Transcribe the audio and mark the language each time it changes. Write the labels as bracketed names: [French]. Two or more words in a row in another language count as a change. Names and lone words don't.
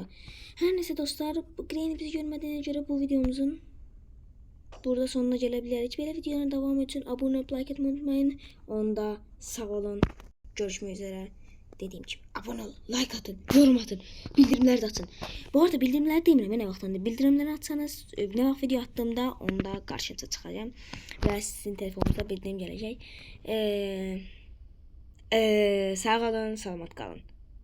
[Turkish] Her neyse dostlar, bu Granny bizi görmediğine göre bu videomuzun burada sonuna gelebiliriz. Böyle videoların devamı için abone olup like etmeyi unutmayın. [Azerbaijani] Onda sağ olun. [Turkish] Görüşmek üzere. Dediğim gibi abone olun, like atın, yorum atın, bildirimler de atın. Bu arada bildirimler demirəm, ne vaxtında bildirimleri atsanız, ne vaxt video attığımda onda karşınıza çıkacağım. [Azerbaijani] Və sizin telefonunuzda bildirim gələcək. Sağ olun, salamat qalın.